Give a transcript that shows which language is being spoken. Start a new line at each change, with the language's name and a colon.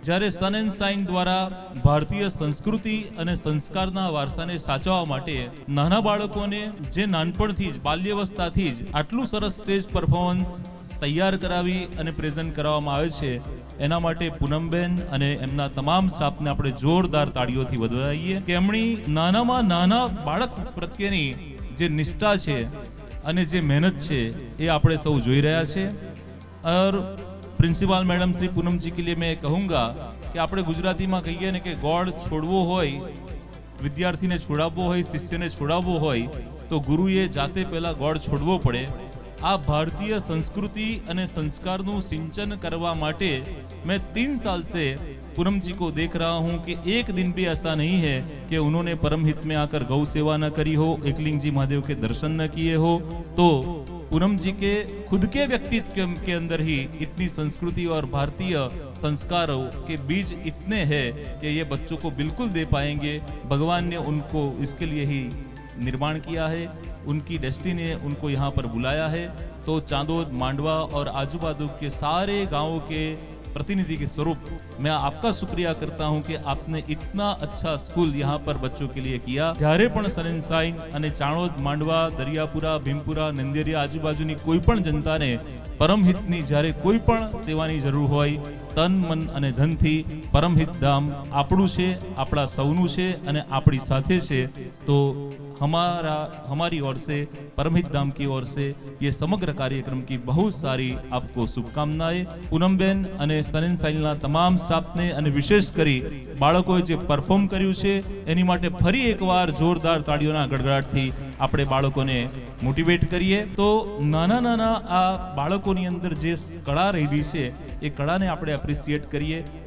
Gujarati: જ્યારે સન and sign દ્વારા ભારતીય સંસ્કૃતિ અને સંસ્કારના વારસાને સાચવવા માટે નાના બાળકોને જે નાનપણથી જ બાલ્યાવસ્થાથી જ આટલું સરસ સ્ટેજ પરફોર્મન્સ તૈયાર કરાવી અને પ્રેઝન્ટ કરવામાં આવે છે, એના માટે પૂનમબેન અને એમના તમામ સ્ટાફને આપણે જોરદાર તાળીઓથી વધાવીએ કે એમની નાનામાં નાના બાળક પ્રત્યેની જે નિષ્ઠા છે અને જે મહેનત છે એ આપણે સૌ જોઈ રહ્યા છે।
Hindi: और प्रिंसिपल मैडम श्री पूनम जी के लिए मैं कहूँगा कि
Gujarati: આપણે ગુજરાતીમાં કહીએ ને કે ગોળ છોડવો હોય, વિદ્યાર્થીને છોડાવવો હોય, શિષ્યને છોડાવવો હોય તો ગુરુએ જાતે પહેલા ગોળ છોડવો પડે। આ ભારતીય संस्कृति અને संस्कारનું સિંચન કરવા માટે
Hindi: मैं 3 साल से पूनम जी को देख रहा हूँ कि एक दिन भी ऐसा नहीं है कि उन्होंने परम हित में आकर गौ सेवा न करी हो, एकलिंग जी महादेव के दर्शन न किए हो। तो पूनम जी के खुद के व्यक्तित्व के अंदर ही इतनी संस्कृति और भारतीय संस्कारों के बीज इतने हैं कि ये बच्चों को बिल्कुल दे पाएंगे। भगवान ने उनको इसके लिए ही निर्माण किया है, उनकी डेस्टिनी ने उनको यहाँ पर बुलाया है। तो चांदोद, मांडवा और आजू बाजू के सारे गाँवों के प्रतिनिधि के स्वरूप मैं आपका शुक्रिया करता हूं कि आपने इतना अच्छा स्कूल यहाँ पर बच्चों के लिए किया।
Gujarati: જ્યારે પણ સન એન્ડ સાઇન અને ચાણોદ, માંડવા, દરિયાપુરા, ભીમપુરા, નંદેરિયા આજુબાજુની કોઈ પણ જનતાને પરમહિતની જ્યારે કોઈ પણ સેવાની જરૂર હોય, તન મન અને ધનથી પરમહિત ધામ આપણું છે, આપણા સૌનું છે અને આપણી સાથે છે।
Hindi: तो हमारी ओर से परमहित धाम की ओर से ये समग्र कार्यक्रम की बहुत सारी आपको शुभकामनाएं।
Gujarati: पूनमबेन અને સન એન્ડ સાઇનના તમામ સ્ટાફને અને વિશેષ કરી બાળકોએ જે પરફોર્મ કર્યું છે એની માટે ફરી એકવાર જોરદાર તાળીઓના ગડગડાટથી આપણે બાળકોને મોટિવેટ કરીએ। તો નાના નાના આ બાળકોની અંદર જે કળા રહેલી છે એ કળાને આપણે એપ્રિશિએટ કરીએ।